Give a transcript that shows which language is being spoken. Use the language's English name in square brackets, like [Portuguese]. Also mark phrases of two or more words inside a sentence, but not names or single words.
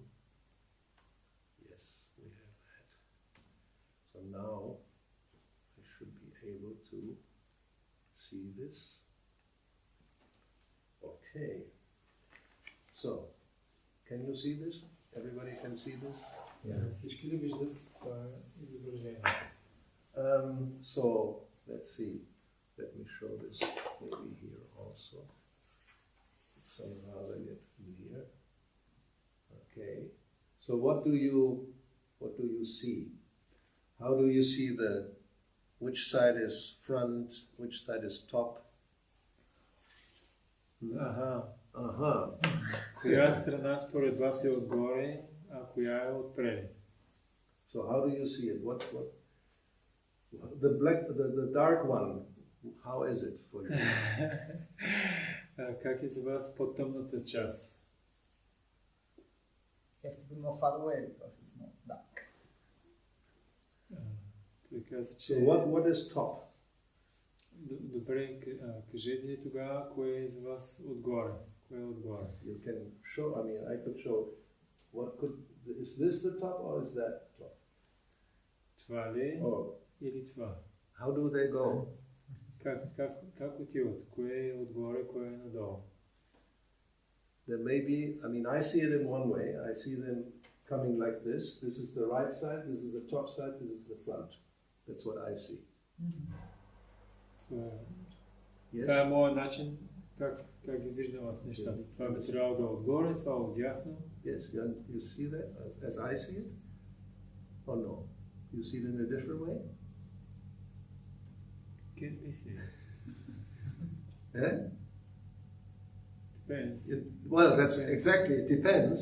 [English] Yes, we have that. So now I should be able to see this. Okay. So, can you see this? Everybody can see this? [Bulgarian] Всички ли виждат това изображение? [English] So, let's see. Let me show this maybe here also. Somehow I get from here. Okay. So what do you see? How do you see which side is front, which side is top? [Bulgarian] Коя страна според вас е отгоре, а коя е отпред? [English] So how do you see it? What the dark one, how is it for you? [Bulgarian] Как е за вас по-тъмната част? [English] You have to be more far away because it's more dark. [Bulgarian] Той каза, че... [English] So what is top? [Bulgarian] Добре, кажете ли тогава, кое е за вас отгоре? Кое е отгоре? [English] You can show, I could show, is this the top or is that top? [Bulgarian] Това ли или това? [English] How do they go? [Bulgarian] Как отиват? Кое е отгоре, кое е надолу? [English] There may be, I see it in one way. I see them coming like this. This is the right side, this is the top side, this is the front. That's what I see. [Bulgarian] Това е моят начин, как ги виждам аз нещата. Това би трябвало да е отгоре, това е отдясно. [English] Yes, you see that as I see it? Or no? You see it in a different way? Can't be seen. Depends. Well, that's exactly, it depends.